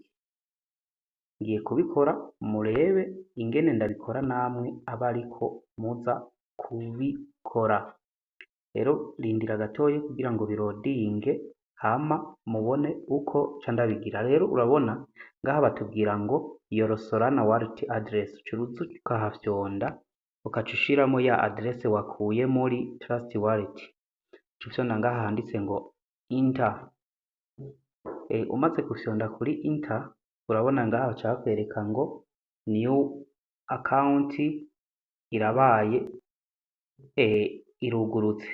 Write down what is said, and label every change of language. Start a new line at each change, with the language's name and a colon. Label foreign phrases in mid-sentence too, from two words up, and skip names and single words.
Rundi: Ngiye kubikora murebe ingene ndabikora namwe aba ariko muza kubikora. Rero rindira gatoya kugira ngo birodinge, hama mubone uko ca ndabigira. Rero urabona ngaha batubwira ngo
English: your Solana wallet address.
Rundi: Ucuruza ukahafyonda ukaca ushiramo ya adresse wakuye muri Trust Wallet. Ucufyonda ngaha handitse ngo enter. Umaze gufyonda kuri enter, urabona ngaha baca bakwereka ngo
English: new account
Rundi: irabaye irugurutse.